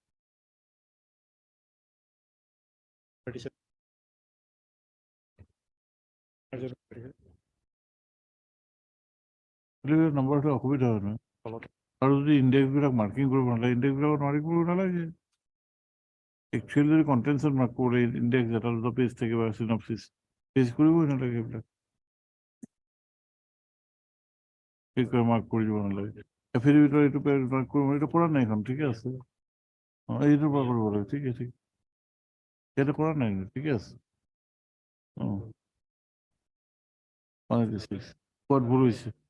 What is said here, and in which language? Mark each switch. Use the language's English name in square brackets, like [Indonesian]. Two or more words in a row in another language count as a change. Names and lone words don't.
[Assamese] নম্বৰটো অসুবিধা হয় নহয়। আৰু যদি ইণ্ডেক্স বিলাক মাৰ্কিং কৰিব নালাগে, ইণ্ডেক্স বিলাকত মাৰ্কিং কৰিব নালাগে। একচুৱেলি যদি কণ্টেন্টছত মাৰ্ক কৰিলে ইণ্ডেক্স এটা দুটা পেজ থাকিব, [English] synopsis page [Assamese] কৰিবই নালাগে এইবিলাক। [Bangla] এই করে mark করে দিব নাহলে। Affidavit এর একটু mark করবো, এটা করার নাই এখন, ঠিক আছে? এইটার উপর করবো, ঠিক আছে, ঠিক। এটা করার নাই, ঠিক আছে? কোড ভুল হয়েছে।